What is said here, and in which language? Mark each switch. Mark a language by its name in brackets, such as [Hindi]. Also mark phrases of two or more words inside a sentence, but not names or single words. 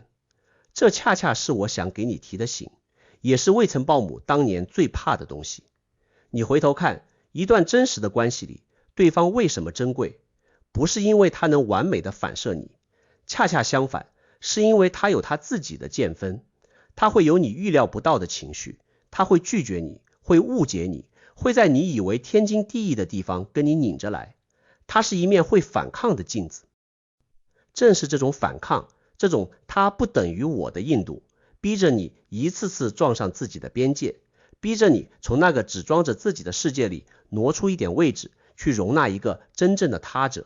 [Chinese] 這恰恰是我想給你提的醒，也是魏岑鮑姆當年最怕的東西。你回頭看一段真實的關係裡，對方為什麼珍貴？不是因為他能完美的反射你，恰恰相反，是因為他有他自己的見分，他會有你預料不到的情緒，他會拒絕你，會誤解你，會在你以為天經地義的地方跟你擰着來。他是一面會反抗的鏡子。正是這種反抗，這種他不等於我的硬度，逼着你一次次撞上自己的邊界，逼着你從那個只裝着自己的世界裡挪出一點位置，去容納一個真正的他者。